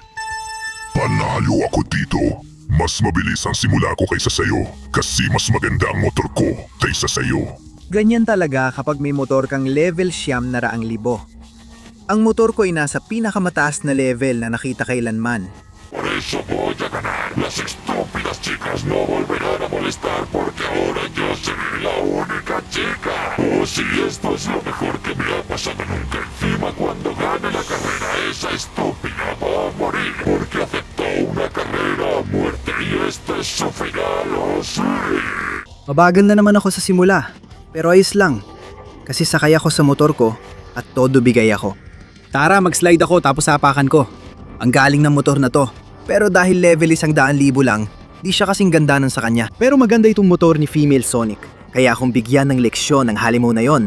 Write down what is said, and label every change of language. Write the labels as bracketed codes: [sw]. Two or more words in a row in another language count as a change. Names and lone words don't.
[tl] Panalo ako dito. Mas mabilis ang simula ko kaysa sayo kasi mas maganda ang motor ko kaysa sayo. Ganyan talaga kapag may motor kang level 100,000. Ang motor ko ay nasa pinakamataas na level na nakita kailanman. [es] Por eso voy a ganar. Las estúpidas chicas no volverán a molestar porque ahora yo seré la única chica. sí, esto es lo mejor que me ha pasado nunca. Encima, cuando gane la carrera, esa estúpida va a morir porque aceptó una carrera a muerte y este es su regalo, sí. [tl] Mabagal na naman ako sa simula, pero ayos lang. Kasi sakay ako sa motor ko at todo bigay ako. Tara, mag-slide ako tapos hapakan ko. Ang galing ng motor na to. Pero dahil level 100,000 lang, di siya kasing ganda ng sa kanya. Pero maganda itong motor ni Female Sonic. Kaya akong bigyan ng leksyon ng halimaw na yon.